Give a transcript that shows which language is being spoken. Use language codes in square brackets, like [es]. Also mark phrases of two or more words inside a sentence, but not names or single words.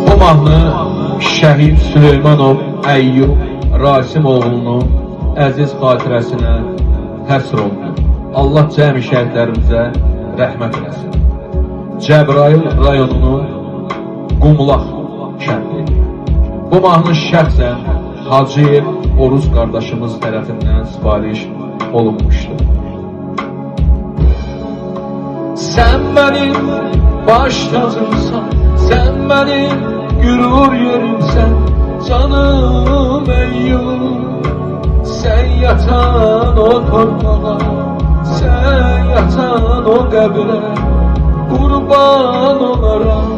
[az] mahnı şəhid Süleymanov Əyyub Rasimoğlu'nun əziz xatirəsinə həsr olunur. Allah cəmi şəhidlərimizə rəhmət eləsin. Cəbrayıl rayonunun Qumlaq kəndi. Bu mahnı şəxsən Hacıyev Oruz qardaşımız tərəfindən sipariş olunmuşdur. [tr] Sen benim baş tacımsan, sen benim gürur yerimsen, canım Eyyub. Sen yatan o torpağa, sen yatan o qəbrə, kurban olaram.